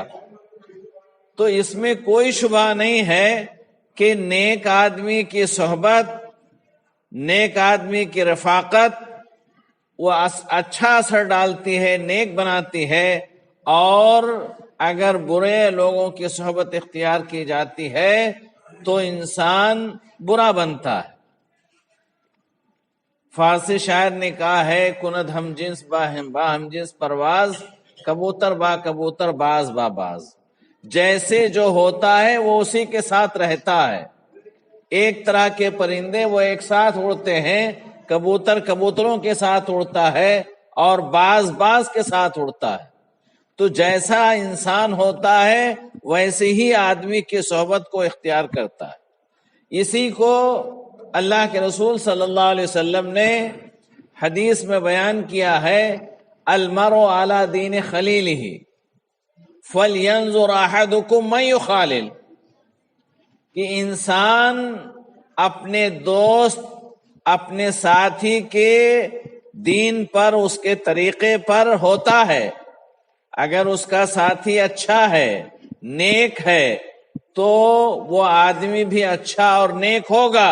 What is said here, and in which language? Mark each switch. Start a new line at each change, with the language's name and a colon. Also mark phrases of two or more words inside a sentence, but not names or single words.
Urdu: تو اس میں کوئی شبہ نہیں ہے کہ نیک آدمی کی صحبت، نیک آدمی کی رفاقت وہ اچھا اثر ڈالتی ہے، نیک بناتی ہے، اور اگر برے لوگوں کی صحبت اختیار کی جاتی ہے تو انسان برا بنتا ہے۔ فارسی شاعر نے کہا ہے،
Persian: کند ہم جنس با ہم جنس پرواز، کبوتر با کبوتر باز با باز۔
Urdu: جیسے جو ہوتا ہے وہ اسی کے ساتھ رہتا ہے۔ ایک طرح کے پرندے وہ ایک ساتھ اڑتے ہیں، کبوتر کبوتروں کے ساتھ اڑتا ہے اور باز باز کے ساتھ اڑتا ہے۔ تو جیسا انسان ہوتا ہے ویسے ہی آدمی کی صحبت کو اختیار کرتا ہے۔ اسی کو اللہ کے رسول صلی اللہ علیہ وسلم نے حدیث میں بیان کیا ہے،
Arabic: المرء علی دین خلیلہ فَلْيَنْظُرْ أَحَدُكُمْ مَنْ يُخَالِلُ۔
Urdu: کہ انسان اپنے دوست اپنے ساتھی کے دین پر اس کے طریقے پر ہوتا ہے. اگر اس کا ساتھی اچھا ہے نیک ہے تو وہ آدمی بھی اچھا اور نیک ہوگا.